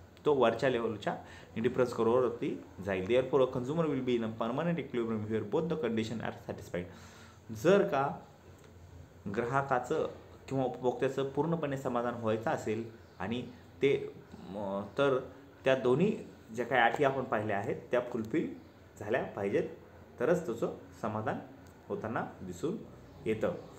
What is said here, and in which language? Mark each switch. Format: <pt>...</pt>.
<mr>तो वरच्या लेवलच्या इंडिफरन्स कर्ववरती जाईल.</mr> <en>Therefore a consumer will be in a permanent equilibrium here both the condition are satisfied.</en> <mr>जर का ग्राहकाचं किंवा उपभोक्त्याचं पूर्णपणे समाधान व्हायचं असेल आणि ते तर त्या दोन्ही ज्या काही अटी आपण पाहिल्या आहेत त्या फुलफिल झाल्या पाहिजेत तरच त्याचं समाधान होताना दिसून येतं.</mr>